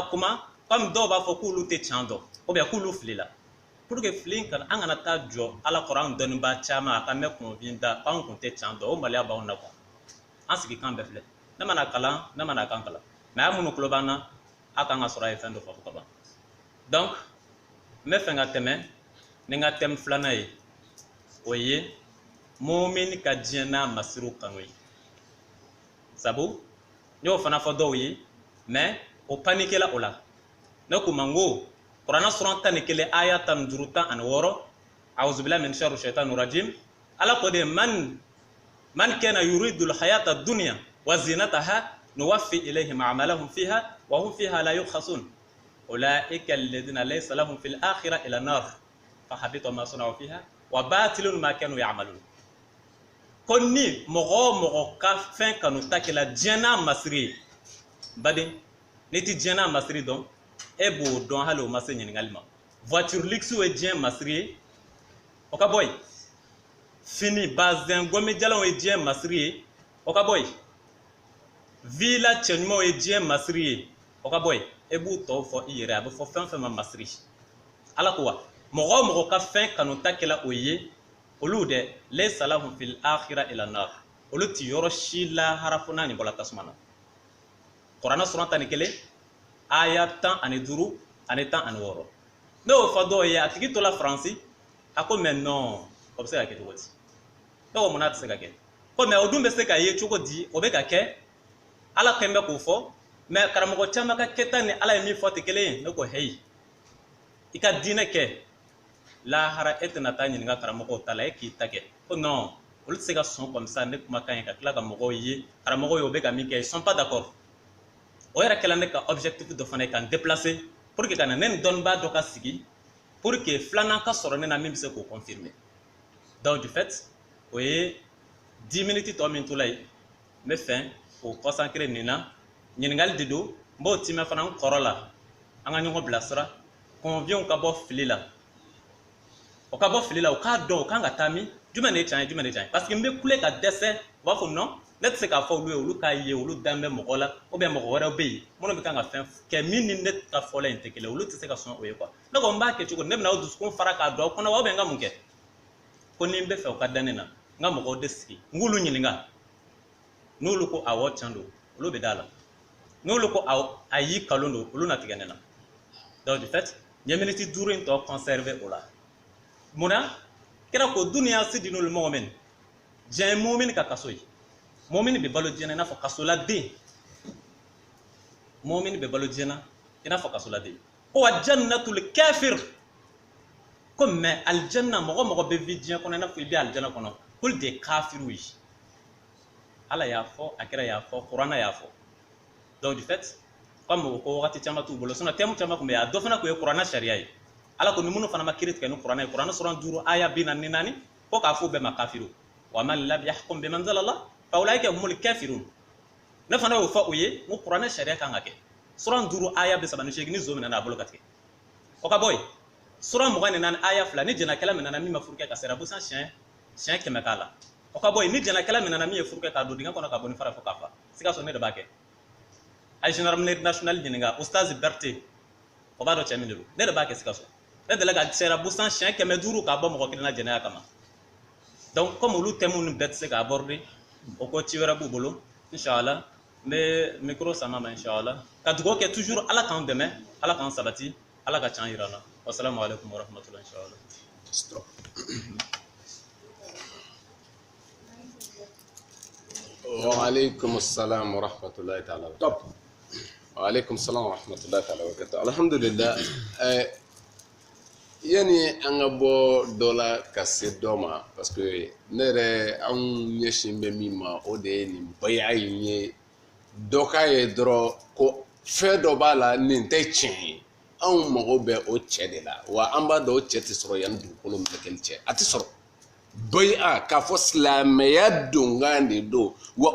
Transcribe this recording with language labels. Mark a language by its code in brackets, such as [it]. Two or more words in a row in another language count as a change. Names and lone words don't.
[bm] an ka kuma comme dɔw b'a fɔ k'olu tɛ can dɔn [fr] ou bien [bm] k'olu filila [fr] pour que [bm] fili kana an kana taa jɔ ala kɔrɔ an dɔnnibaa caman a ka mɛn kunfin da k'an kun tɛ can dɔn o maloya b'anw na an sigi kan bɛɛ filɛ ne mana kalan ne mana kan kalan mais a minnu tulo b'an na a kan ka sɔrɔ a ye fɛn dɔ fɔ ka ban donc n bɛ fɛ ka tɛmɛ ni n ka thème filanan ye o ye mumini ka diɲɛ n'a masiriw kanu ye sabu n y'o fana fɔ dɔw ye mais o panikela o la ne ko ma n ko kuranɛ sura 11 aya 15 16 [ar] أعوذ بالله من شر الشيطان الرجيم [bm] ala ko de [ar] من كان يريد الحياة الدنيا وزينتها نوف إليهم أعمالهم فيها وهم فيها لا يبخسون أولئك الذين ليس لهم في الآخرة إلا النار فحبط ما صنعوا فيها وباطل ما كانوا يعملون [bm] konni mogo ka fɛn kanu ta kɛla diɲɛ n'a masiri baden ni ti diɲɛ n'a masiri dɔn e b'o dɔn hali o ma se ɲininkali ma [fr] voiture luxe [bm] ye diɲɛ masiri ye o ka bɔ yen fini bazin gomi jalanw ye diɲɛ masiri ye o ka bɔ yen villa cɛɲumanw ye diɲɛ masiri ye o ka bɔ yen e b'u tɔw fɔ i yɛrɛ a bɛ fɔ fɛn fɛn ma masiri ala ko wa mɔgɔ ka fɛn kanu ta kɛla o ye olu de [ar] ليس لهم في الآخرة إلا النار [bm] olu ti yɔrɔ si lahara fo n'a ɲɔgɔnna tasuma na kuranɛ sura 11 aya 15 ani 16 ne y'o fɔ dɔw ye a tigi tola faransi a ko [fr] mais non [bm] o bɛ se ka kɛ cogo di ne ko mun na a tɛ se ka kɛ ko mais o dun bɛ se ka ye cogo di o bɛ ka kɛ ala kɛn bɛ k'o fɔ mais karamɔgɔ caman ka kɛta ni ala ye min fɔ tɛ kelen ye ne ko heyi i ka diinɛ kɛ lahara e tɛna taa ɲininka karamɔgɔw ta la e k'i ta kɛ ko non olu tɛ se ka sɔn [fr] comme ça [bm] ne kumakan ye ka tila ka mɔgɔw ye karamɔgɔw ye o bɛ ka min kɛ [fr] ils sont pas d'accord [bm] o yɛrɛ kɛla ne ka objectif dɔ fana ye ka n déplacer [fr] pour que [bm] ka na ne ni dɔnnibaa dɔ ka sigi [fr] pour que [bm] filanan ka sɔrɔ ne na min bɛ se k'o confirmer [fr] donc du fait [bm] o ye 10 minutes tɔ min tola yen n bɛ fɛ k'o consacrer nin na ɲininkali de don n b'o timɛ fana n kɔrɔ la an ka ɲɔgɔn bilasira conviens ka bɔ fili la o ka bɔ fili la o k'a dɔn o kan ka taa min jumɛn de ye tiɲɛ ye jumɛn de ye tiɲɛ ye [fr] parce que [bm] n bɛ kule ka dɛsɛ u b'a fɔ non ne tɛ se k'a fɔ olu ye olu k'a ye olu dan bɛ mɔgɔ la [fr] ou bien [bm] mɔgɔ wɛrɛw bɛ yen minnu bɛ kan ka fɛn kɛ min ni ne ka fɔla in tɛ kelen olu tɛ se ka sɔn o ye quoi ne ko n b'a kɛ cogo ne bɛna o dusukun fara k'a don aw kɔnɔ wa [fr] ou bien [bm] n ka mun kɛ ko ni n bɛ fɛ o ka da ne na n ka mɔgɔw de sigi n k'olu ɲininka n'olu ko awɔ tiɲɛ don olu bɛ da la n'olu ko a y'i kalon don olu na tigɛ ne na [fr] donc du fait [bm] n ye miniti 5 in tɔ conserver o la munna kɛra ko [ar] الدنيا سجن المؤمن [bm] diɲɛ ye mumini ka kaso ye mumini bɛ balo diɲɛ na i n'a fɔ kasoladen mumini bɛ balo diɲɛ na i n'a fɔ kasoladen ko [ar] وجنة الكافر [bm] ko mais aljanna mɔgɔ bɛ vi diɲɛ kɔnɔ i n'a fɔ i bɛ aljanna kɔnɔ k'olu de ye kafiru ye ala y'a fɔ a kɛra y'a fɔ kuranɛ y'a fɔ [fr] donc du fait comme [bm] o ko wagati caman t'u bolo sinon thème caman tun bɛ yen a dɔ fana tun ye kuranɛ sariya ye ala ko ni minnu fana ma kiiri tigɛ ni kuranɛ ye kuranɛ sura 5 aya 44 ko k'a fɔ bɛɛ ma kafiru [ar] ومن لم يحكم بما أنزل الله فأولئك هم الكافرون [bm] ne fana y'o fɔ o ye n ko kuranɛ sariya kan ka kɛ sura 5 aya 38 ni zo min nana a bolo ka tigɛ o ka bɔ yen sura 24 aya 2 ni jɛnakɛla min nana min ma furu kɛ ka sera busan siɲɛ 100 k'a la o ka bɔ yen ni jɛnakɛla min nana min ye furu kɛ k'a don dingɛ kɔnɔ ka bɔ ni fara fɔ k'a fa sikaso ne de b'a kɛ a ye [fr] gendarmerie nationale [bm] ɲininka ustaz Berté o b'a dɔn cɛ min de don ne de b'a kɛ sikaso ne delila ka sera busan siɲɛ 500 k'a bɔ mɔgɔ kelen na jɛnɛya kama [fr] donc comme [bm] olu thèmes ninnu bɛɛ tɛ se ka aborder o ko ci wɛrɛ b'u bolo inshallah n bɛ micro sama ma inshallah ka dugawu kɛ toujours ala k'an dɛmɛ ala k'an sabati ala ka can yira an na [ar] والسلام عليكم ورحمة الله [bm] inshallah. Stop. [ar] وعليكم السلام ورحمة الله تعالى وبركاته. وعليكم السلام ورحمة الله تعالى وبركاته. الحمد لله. [bm] Yani an ka bɔ dɔ la ka se dɔ ma [fr] parce que [bm] ne yɛrɛ anw ɲɛsin bɛ min ma o de ye nin baya in ye dɔ k'a ye dɔrɔn ko fɛn dɔ b'a la nin tɛ tiɲɛ ye anw mago bɛ o cɛ de la wa an b'a dɔn o cɛ tɛ sɔrɔ yanni dugukolo mɛlɛkɛli cɛ a tɛ sɔrɔ baya k'a fɔ silamɛya donkan de don wa